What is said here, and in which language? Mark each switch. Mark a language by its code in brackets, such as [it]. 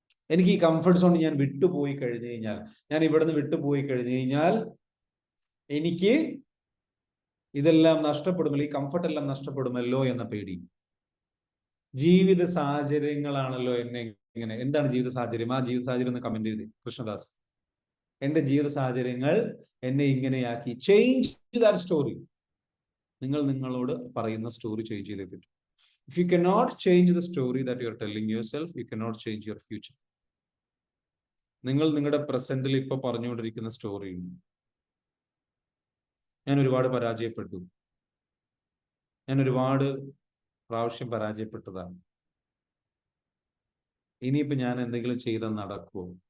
[ml] എനിക്ക് ഈ comfort zone ഞാൻ വിട്ടുപോയി കഴിഞ്ഞു കഴിഞ്ഞാൽ, ഞാൻ ഇവിടുന്ന് വിട്ടുപോയി കഴിഞ്ഞു കഴിഞ്ഞാൽ എനിക്ക് ഇതെല്ലാം നഷ്ടപ്പെടുമല്ലോ, ഈ കംഫർട്ട് എല്ലാം നഷ്ടപ്പെടുമല്ലോ എന്ന പേടി. ജീവിത സാഹചര്യങ്ങളാണല്ലോ എന്നെ ഇങ്ങനെ. എന്താണ് ജീവിത സാഹചര്യം? ആ ജീവിത സാഹചര്യം ഒന്ന് കമന്റ് ചെയ്ത് കൃഷ്ണദാസ്. എന്റെ ജീവിത സാഹചര്യങ്ങൾ എന്നെ ഇങ്ങനെയാക്കി. [en] Change that story. [ml] നിങ്ങൾ നിങ്ങളോട് പറയുന്ന സ്റ്റോറി ചേഞ്ച് ചെയ്തേ പറ്റും. [en] If you cannot change the story that you are telling yourself, you cannot change your future. [ml] നിങ്ങൾ നിങ്ങളുടെ പ്രസന്റിൽ ഇപ്പൊ പറഞ്ഞുകൊണ്ടിരിക്കുന്ന സ്റ്റോറി, ഞാൻ ഒരുപാട് പരാജയപ്പെട്ടു, ഞാൻ ഒരുപാട് പ്രാവശ്യം പരാജയപ്പെട്ടതാണ്, ഇനിയിപ്പോ ഞാൻ എന്തെങ്കിലും ചെയ്താൽ നടക്കുമോ?